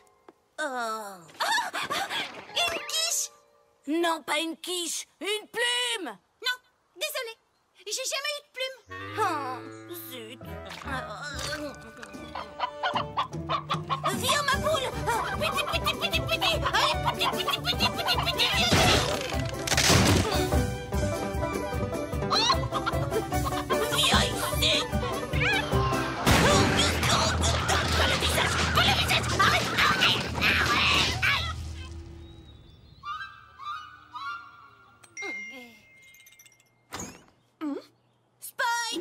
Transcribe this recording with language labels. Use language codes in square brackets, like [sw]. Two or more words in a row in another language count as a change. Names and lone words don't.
[fr] Oh. Une quiche? Non, pas une quiche, une plume. Non, désolée, j'ai jamais eu de plume. Oh, zut. Viens, ma poule. Piti, piti, piti, piti. Allez, piti, piti, piti, piti, piti, viens ici. Pas le visage, pas le visage. Arrête, arrête, arrête. Spike.